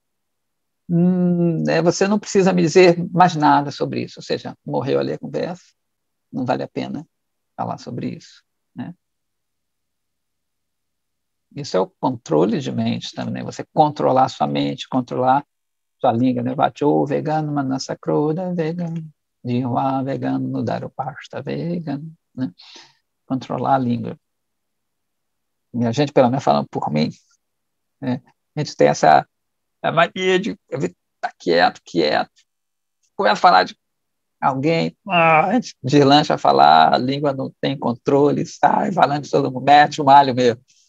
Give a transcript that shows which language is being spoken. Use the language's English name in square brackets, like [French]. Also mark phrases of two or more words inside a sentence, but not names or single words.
[Portuguese] Você não precisa me dizer mais nada sobre isso, ou seja, morreu ali a conversa, não vale a pena falar sobre isso, né? Isso é o controle de mente também, né? Você controlar sua mente, controlar sua língua, né? [Sanskrit] वाचो वेगं मनसः क्रोधवेगं जिह्वावेगम् उदरोपस्थवेगम्, né? [Portuguese] Controlar a língua. E a gente, pelo menos falando por mim, né? A gente tem essa mania de estar quieto, começa a falar de alguém, antes de lancha falar, a língua não tem controle, sai falando de todo mundo, mete o malho mesmo.